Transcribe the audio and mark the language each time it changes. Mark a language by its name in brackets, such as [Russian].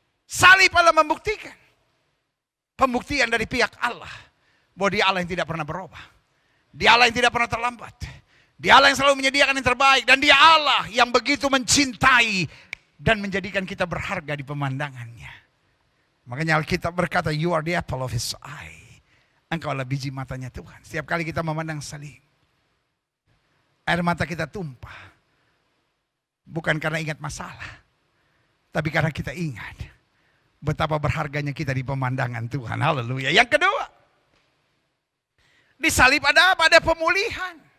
[Indonesian] Salib Allah membuktikan. Pembuktian dari pihak Allah. Bahwa dia Allah yang tidak pernah berubah. Dia Allah yang tidak pernah terlambat. Dia Allah yang selalu menyediakan yang terbaik. Dan dia Allah yang begitu mencintai dan menjadikan kita berharga di pemandangannya. Makanya Alkitab berkata, [English] you are the apple of his eye. [Indonesian] Engkau adalah biji matanya Tuhan. Setiap kali kita memandang salib, air mata kita tumpah. Bukan karena ingat masalah, tapi karena kita ingat Betapa berharganya kita di pemandangan Tuhan. Haleluya. Yang kedua, di salib ada apa? Ada pemulihan.